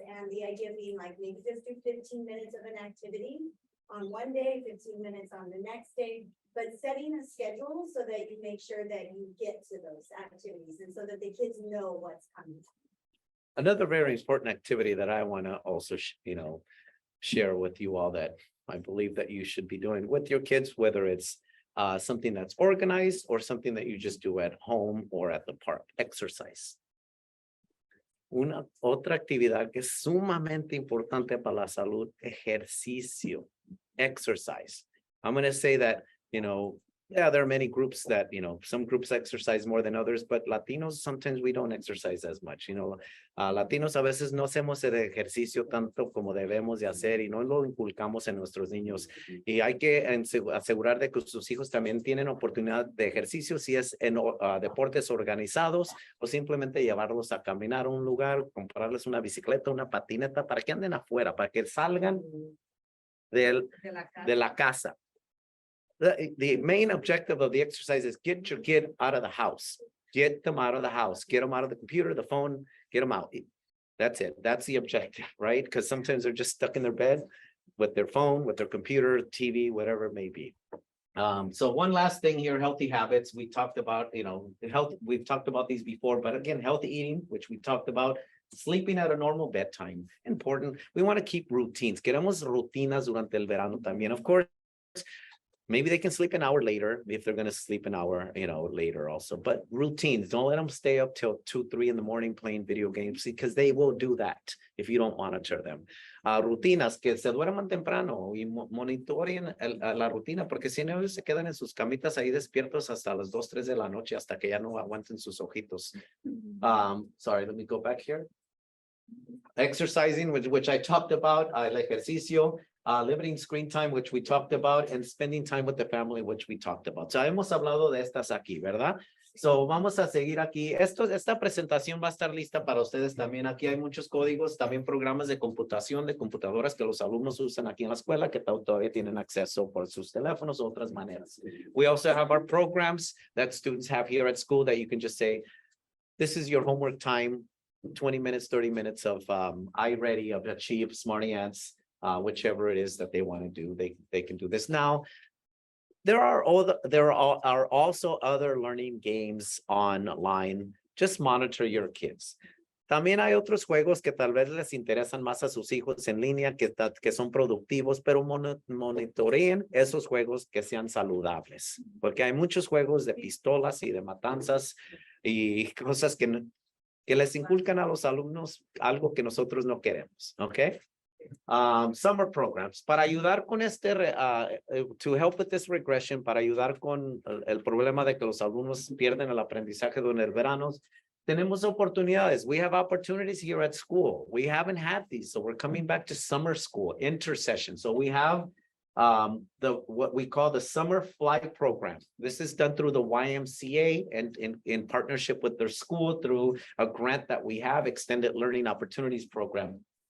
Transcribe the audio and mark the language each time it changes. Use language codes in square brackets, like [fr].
[en] And the idea being like maybe just do 15 minutes of an activity on one day, 15 minutes on the next day, but setting a schedule so that you make sure that you get to those activities and so that the kids know what's coming. Another very important activity that I want to also, share with you all that I believe that you should be doing with your kids, whether it's something that's organized or something that you just do at home or at the park, exercise. [es] Una otra actividad que es sumamente importante para la salud, ejercicio, exercise. [en] I'm going to say that, yeah, there are many groups that, some groups exercise more than others, but Latinos, sometimes we don't exercise as much, [es] Latinos a veces no hacemos el ejercicio tanto como debemos de hacer y no lo inculcamos en nuestros niños. Y hay que asegurar de que sus hijos también tienen oportunidad de ejercicio, si es en deportes organizados o simplemente llevarlos a caminar a un lugar, comprarles una bicicleta, una patineta, para que anden afuera, para que salgan de la casa. [en] The main objective of the exercise is get your kid out of the house. Get them out of the house. Get them out of the computer, the phone, get them out. That's it. That's the objective, right? Because sometimes they're just stuck in their bed with their phone, with their computer, TV, whatever it may be. So one last thing here, healthy habits. We talked about, health. We've talked about these before, but again, healthy eating, which we talked about. Sleeping at a normal bedtime, important. We want to keep routines. [es] Queremos rutinas durante el verano también. [en] Of course, maybe they can sleep an hour later if they're going to sleep an hour, later also. But routines, don't let them stay up till 2, 3 in the morning playing video games because they will do that if you don't monitor them. [es] Rutinas, que se duerman temprano y monitoren la rutina, porque si no, ellos se quedan en sus camitas ahí despiertos hasta las 2, 3 de la noche, hasta que ya no aguanten sus ojitos. [en] Sorry, let me go back here. Exercising, which I talked about, [es] el ejercicio, [en] limiting screen time, which we talked about, and spending time with the family, which we talked about. So [es] hemos hablado de estas aquí, ¿verdad? So vamos a seguir aquí. Esta presentación va a estar lista para ustedes también. Aquí hay muchos códigos, también programas de computación, de computadoras que los alumnos usan aquí en la escuela, que todavía tienen acceso por sus teléfonos o otras maneras. [en] We also have our programs that students have here at school that you can just say, this is your homework time. 20 minutes, 30 minutes of iReady, of Achieve, Smarty Ants, whichever it is that they want to do, they can do this. Now, there are also other learning games online. Just monitor your kids. [es] También hay otros juegos que tal vez les interesan más a sus hijos en línea, que son productivos, pero monitoreen esos juegos que sean saludables, porque hay muchos juegos de pistolas y de matanzas y cosas que les inculcan a los alumnos algo que nosotros no queremos, ¿ok? [en] Summer programs, [es] para ayudar con [en] to help with this regression, [es] para ayudar con el problema de que los alumnos pierden el aprendizaje durante el verano, tenemos oportunidades. [en] We have opportunities here at school. We haven't had these, so we're coming back to summer school, intersession. So we have what we call the summer flight program. This is done through the YMCA and in partnership with their school through a grant that we have, Extended Learning Opportunities Program.